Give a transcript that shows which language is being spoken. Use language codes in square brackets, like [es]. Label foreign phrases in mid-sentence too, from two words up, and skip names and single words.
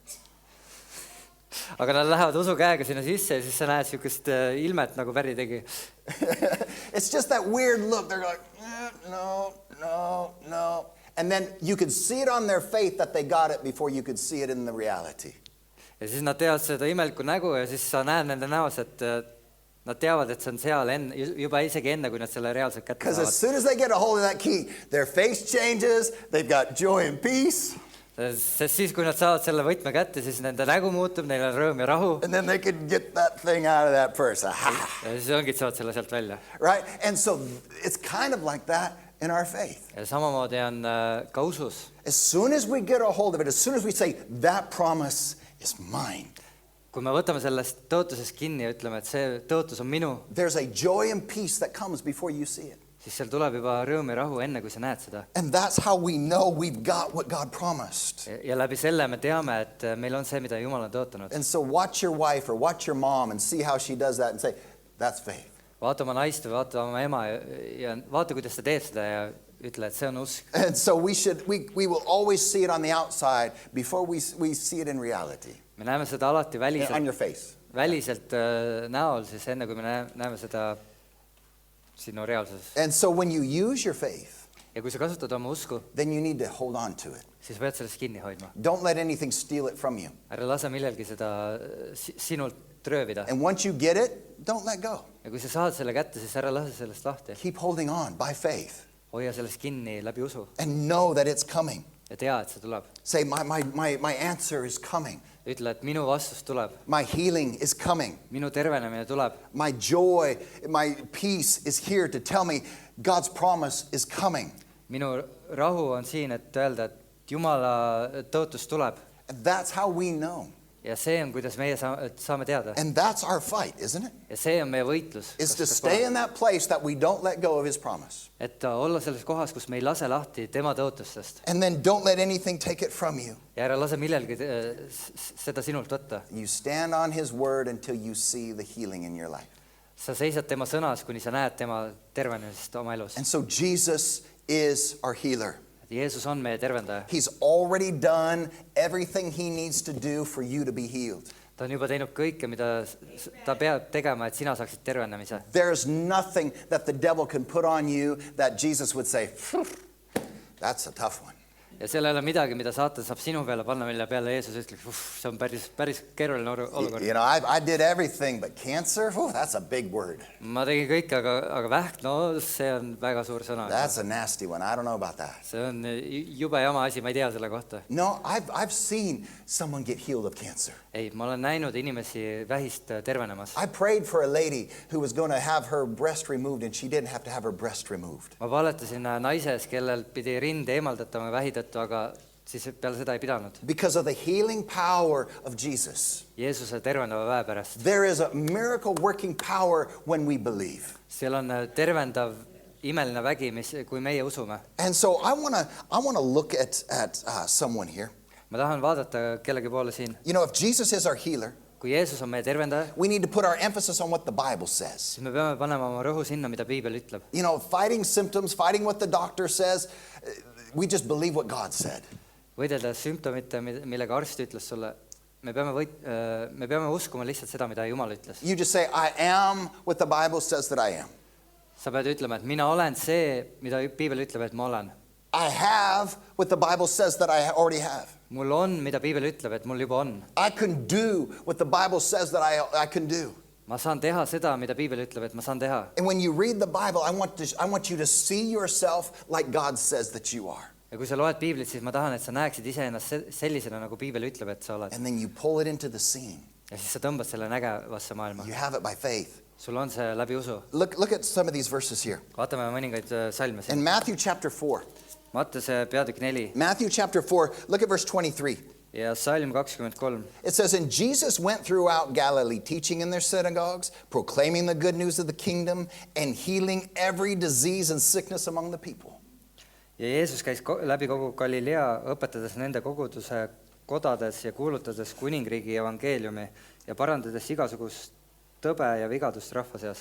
[et] aga nad lähevad usukäega sinna sisse ja siis sa näed niisugust ilmet, nagu Päri tegi. [en] It's just that weird look. They're like, no. And then you could see it on their faith that they got it before you could see it in the reality. [et] Ja siis nad teevad seda imelikku nägu ja siis sa näed nende näos, et nad teavad, et see on seal juba isegi enne, kui nad selle reaalselt kätte [en] Because as [et] saavad. [en] soon as they get a hold of that key, their face changes, they've got joy and peace, [et] Sest siis, kui nad saavad selle võtme kätte, siis nende nägu muutub, neil on rõõm ja rahu [en] and then they can get that thing out of that purse. Aha. [et] ja siis ongi, et saavad selle sealt välja. [en] Right? And so it's kind of like that in our faith. [et] Ja samamoodi on ka usus. [en] As soon as we get a hold of it, as soon as we say, that promise is mine, [et] Kui me võtame sellest tõotusest kinni ja ütleme, et see tõotus on minu, [en] there's a joy and peace that comes before you see it. [et] siis seal tuleb juba rõõm ja rahu enne, kui sa näed seda. [en] And that's how we know we've got what God promised. [et] Ja läbi selle me teame, et meil on see, mida Jumal on tõotanud. [en] And so watch your wife or watch your mom and see how she does that and say, that's faith. [et] Vaata oma naist või vaata oma ema ja vaata, kuidas ta teeb seda ja ütle, et see on usk. [en] And so we will always see it on the outside before we see it in reality. [et] Me näeme seda alati [en] On your face. [et] väliselt näol, siis enne kui me näeme seda sinu reaalsuses. [en] And so when you use your faith, [et] Ja kui sa kasutad oma usku, [en] then you need to hold on to it. [et] siis pead sellest kinni hoidma. [en] Don't let anything steal it from you. [et] Ära lase millelgi seda sinult röövida. [en] And once you get it, don't let go. [et] Ja kui sa saad selle kätte, siis ära lase sellest lahti. [en] Keep holding on by faith [et] Hoia sellest kinni läbi usu [en] and know that it's coming. [et] ja tea, et see tuleb. [en] Say, my answer is coming. [et] Ütle, et minu vastus tuleb. [en] My healing is coming. [et] Minu tervenemine tuleb. [en] My joy, my peace is here to tell me God's promise is coming. [et] Minu rahu on siin, et öelda, et Jumala tõotus tuleb. [en] And that's how we know. [et] Ja see on, kuidas meie saame teada. [en] And that's our fight, isn't it? [et] Ja see on meie võitlus. [en] Is to stay in that place that we don't let go of his promise. [et] Et olla selles kohas, kus me ei lase lahti tema tõotustest. [en] And then don't let anything take it from you. [et] Ja ära lase millelgi seda sinult võtta. [en] You stand on his word until you see the healing in your life. [et] Sa seisad tema sõnas, kuni sa näed tema tervenemist oma elus. [en] And so Jesus is our healer. [et] Jeesus on meie tervendaja. [en] He's already done everything he needs to do for you to be healed. [et] Ta on juba teinud kõike, mida ta peab tegema, et sina saaksid tervenemise. [en] There's nothing that the devil can put on you that Jesus would say, that's a tough one. [et] Ja seal ei ole midagi, mida saatan saab sinu peale panna, mille peale Jeesus ütleb, see on päris keeruline olukord. [en] You know, I did everything, but cancer, that's a big word. [et] Ma tegin kõike, aga vähk, no see on väga suur sõna. [en] That's a nasty one. I don't know about that. [et] See on jube jama asi, ma ei tea selle kohta. [en] No, I've seen someone get healed of cancer. [et] Ei, ma olen näinud inimesi vähist tervenemas. [en] I prayed for a lady who was going to have her breast removed and she didn't have to have her breast removed. [et] Ma paletasin naise, kellel pidi rinde eemaldatama vähi tõttu, aga siis peale seda ei pidanud. [en] Because of the healing power of Jesus. [et] Jeesuse tervendava väe pärast. [en] There is a miracle working power when we believe. [et] Seal on tervendav imeline vägi, kui meie usume. [en] And so I want to look at someone here. [et] Ma tahan vaadata kellegi poole siin. [en] You know, if Jesus is our healer, [et] Kui Jeesus on meie tervendaja, [en] we need to put our emphasis on what the Bible says. [et] siis me peame panema oma rõhu sinna, mida Piibel ütleb. [en] You know, fighting symptoms, fighting what the doctor says, we just believe what God said. [et] Võidelda sümptomite, millega arst ütles sulle, me peame uskuma lihtsalt seda, mida Jumal ütles. [en] You just say, I am what the Bible says that I am. [et] Sa pead ütlema, et mina olen see, mida Piibel ütleb, et ma olen. [en] I have what the Bible says that I already have. [et] Mul on, mida Piibel ütleb, et mul juba on. [en] I can do what the Bible says that I can do. [et] Ma saan teha seda, mida Piibel ütleb, et ma saan teha. [en] And when you read the Bible, I want you to see yourself like God says that you are. [et] Ja kui sa loed Piiblit, siis ma tahan, et sa näeksid iseennast sellisena, nagu Piibel ütleb, et sa oled. [en] And then you pull it into the scene. [et] Ja siis sa tõmbad selle nägevasse maailma. [en] You have it by faith. [et] Sul on see läbi usu. [en] Look at some of these verses here. [et] Vaatame mõningaid salme siin. [en] In Matthew chapter 4. [et] Mattuse peatükk 4. [en] Matthew chapter 4, look at verse 23. [et] ja salm 23. [en] It says, and Jesus went throughout Galilee, teaching in their synagogues, proclaiming the good news of the kingdom, and healing every disease and sickness among the people. [et] Ja Jeesus käis läbi kogu Galilea, õpetades nende koguduse kodades ja kuulutades kuningriigi evangeeliumi ja parandades igasugust tõbe ja vigadust rahva seas.